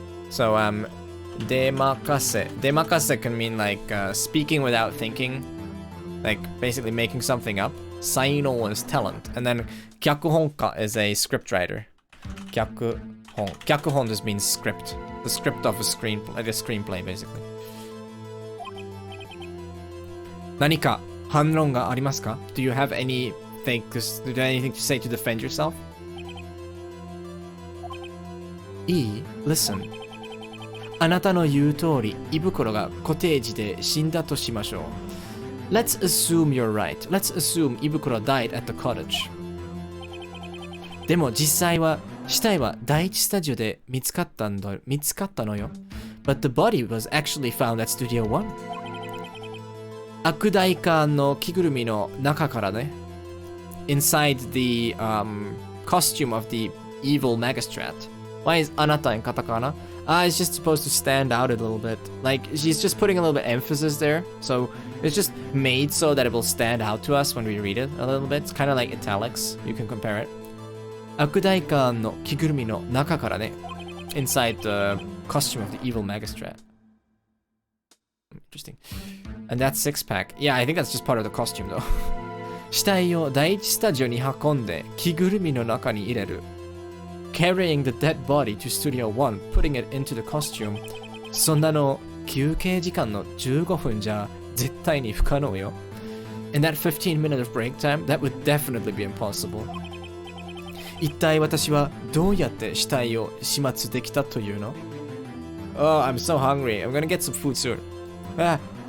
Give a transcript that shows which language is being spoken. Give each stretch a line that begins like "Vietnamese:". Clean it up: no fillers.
English: So, 出任せ can mean like speaking without thinking, like basically making something up. 才能 is talent, and then 脚本家 is a script writer. 脚本 just means script, the script of a screenplay basically.
Japanese: 何か反論がありますか?
English: Do you have anything to say to defend yourself?
Japanese: いい?
English: Listen.
Japanese: あなたの言う通り、胃袋がコテージで死んだとしましょう。
English: Let's assume you're right. Let's assume 胃袋 died at the cottage.
Japanese: でも実際は、死体は第一スタジオで見つかったのよ。
English: But the body was actually found at Studio 1.
Japanese: 悪代官の着ぐるみの中からね。
English: Inside the costume of the evil magistrate. Why is あなた in katakana? It's just supposed to stand out a little bit. Like, she's just putting a little bit emphasis there. So, it's just made so that it will stand out to us when we read it a little bit. It's kind of like italics. You can compare it.
Japanese: 悪代官の着ぐるみの中からね。
English: Inside the costume of the evil magistrate. Interesting. And that six-pack. Yeah, I think that's just part of the costume, though.
Japanese: 死体を第一スタジオに運んで着ぐるみの中に入れる。
English: Carrying the dead body to Studio 1, putting it into the costume.
Japanese: そんなの休憩時間の15分じゃ絶対に不可能よ。
English: In that 15 minutes of break time, that would definitely be impossible.
Japanese: 一体私はどうやって死体を始末できたというの？
English: Oh, I'm so hungry. I'm gonna get some food soon. Ah.